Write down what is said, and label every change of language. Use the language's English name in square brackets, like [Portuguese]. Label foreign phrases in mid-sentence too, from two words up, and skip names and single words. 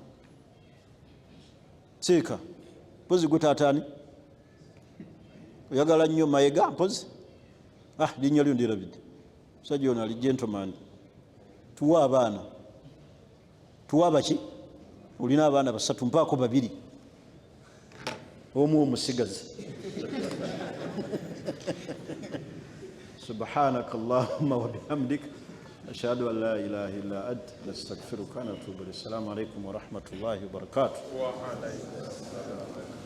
[Ganda] Seeka mpozi gwe taataani oyagala nnyo Mayiga mpozi linnya lyo ndirabidde, musajja ono ali gentleman. Tuwa abaana, tuwa baki? Olina abaana 3 mpaako 2, omu omusigazi. [Arabic] سبحانك اللهم وبحمدك أشهد أن لا إله إلا أنت نستغفرك ونتوب إليك. السلام عليكم ورحمة الله وبركاته.